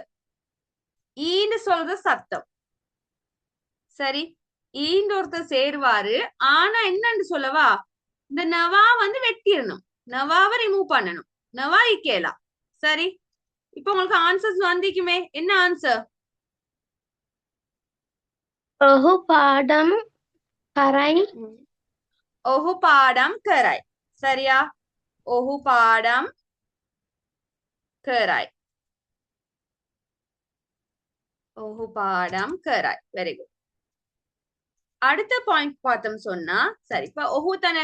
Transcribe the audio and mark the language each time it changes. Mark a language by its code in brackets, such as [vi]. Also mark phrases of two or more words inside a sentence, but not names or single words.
[ta] ஈன்னு சொல்ற சத்தம் சரி ஈன்னு ஒருத்தர் சேருவாரு. ஆனா என்னன்னு சொல்லவா இந்த நவா வந்து வெட்டிடணும். நவாவை ரிமூவ் பண்ணணும். நவா இக்கேலாம் சரி. இப்ப உங்களுக்கு ஆன்சர்ஸ் வந்திக்குமே என்ன ஆன்சர். [si] ඔහු පාඩම් කරයි. ඔහු පාඩම් කරයි சரியா. ඔහු පාඩම් කරයි. ඔහු පාඩම් කරයි. [en] very good. [ta] அடுத்த பாயிண்ட் பார்த்தோம் சொன்னா சரி இப்ப ஒஹு தானே.